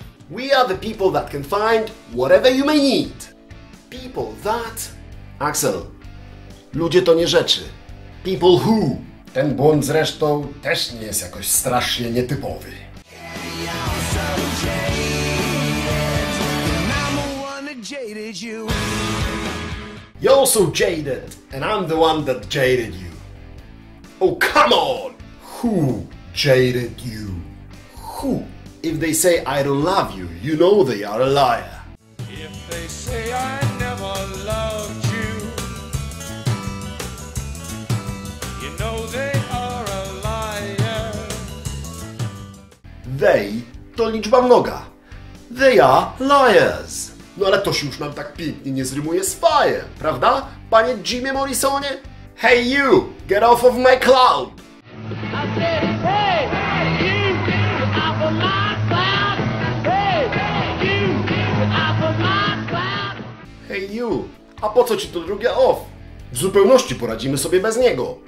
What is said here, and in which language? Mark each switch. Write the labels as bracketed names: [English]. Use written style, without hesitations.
[English] We are the people that can find whatever you may need. People that... [Polish] Axel, ludzie to nie rzeczy. [English] People who. [Polish] Ten błąd zresztą też nie jest jakoś strasznie nietypowy. [English] You're so jaded, and I'm the one that jaded you. Oh, come on! Who jaded you? Who? If they say I don't love you, you know they are a liar. If they say I never loved you, you know they are a liar. They [Polish] to liczba mnoga. [English] They are liars. [Polish] No ale to się już nam tak pięknie nie zrymuje z fajem, prawda? Panie Jimie Morrisonie? [English] Hey you, get off of my cloud! I said, hey, you, off of my cloud. Hey, you, off of my cloud. Hey you, [Polish] a po co ci to drugie off? W zupełności poradzimy sobie bez niego.